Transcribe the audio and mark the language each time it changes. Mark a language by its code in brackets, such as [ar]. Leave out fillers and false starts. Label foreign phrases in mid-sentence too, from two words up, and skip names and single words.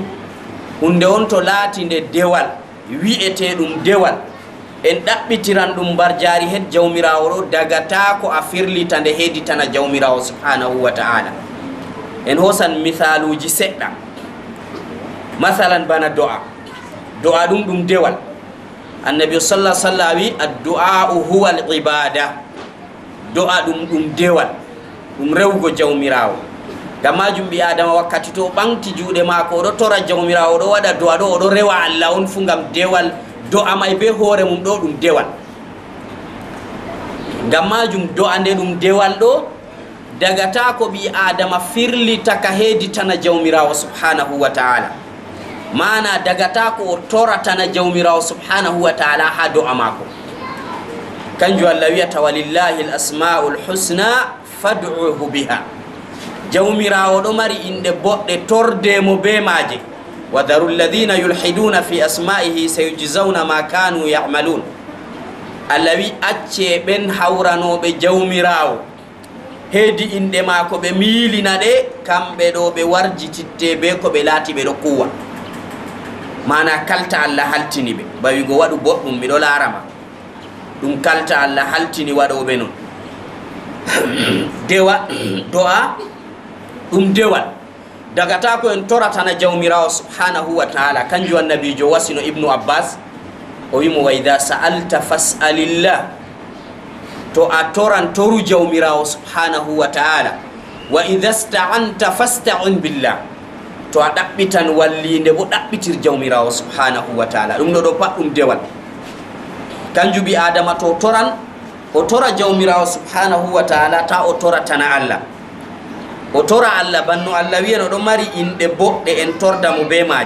[ff] hunde on to laati nde dewal wi'ete ɗum dewal en ɗaɓɓitiran ɗum mbar jaari het jawmirawo ɗo dagata ko a firlita nde heeditana jawmirawo [ar] سبحانه وتعالى. [ff] en hosan misaluji seɗɗa. masalan bana do'a ɗum dewal. [ar] النبي صلى الله عليه وسلم wi الدعاء هو العبادة. [ff] do'a ɗum dewal ɗum rewgo jawmirawo. ngam majum ɓi adama wakkati to ɓanti juuɗe maako oɗo tora jawmirawo oɗo waɗa do'a ɗo oɗo rewa Allah on fu ngam dewal do'a may be hoore mum ɗo ɗum dewal. ngam majum do'a nde ɗum dewal ɗo dagata ko ɓi adama firlita ka heeditana jawmirawo [ar] سبحانه وتعالى [ff] mana dagata ko o toratana jawmirawo [ar] سبحانه وتعالى [ff] ha do'a maako. kanjum Allah wiyata [ar] ولله الأسماء الحسنى فادعوه بها. [ff] jawmirawo ɗo mari inde boɗɗe tordemo be maaje. [ar] وذروا الذين يلحدون في أسمائه سيجزون ما كانوا يعملون. [ff] Allah wi acce ɓen hawranoɓe jawmirawo heedi inde maako ɓe miilina ɗe kamɓe ɗo ɓe warjititte be ko ɓe laati ɓe ɗo kuwa mana kalta Allah haltini ɓe bawigo waɗu boɗɗum miɗo laarama ɗum kalta Allah haltini waɗoɓe non. do'a ɗum dewal dagata ko en toratana jawmirawo [ar] سبحانه وتعالى. [ff] kanjum annabijo wasino ibnu abbas o wimo [ar] وإذا سألت فاسأل الله. [ff] to a toran toru jawmirawo [ar] سبحانه وتعالى. وإذا استعنت فاستعن بالله. [ff] to a ɗaɓɓitan wallinde bo ɗaɓɓitir jawmirawo [ar] سبحانه وتعالى. [ff] ɗum ɗo pat ɗum dewal. kanjum ɓi adama to toran o tora jawmirawo [ar] سبحانه وتعالى [ff] ta o toratana Allah. o tora Allah banno Allah wi'en oɗo mari inɗe boɗɗe en torda mo be maaje.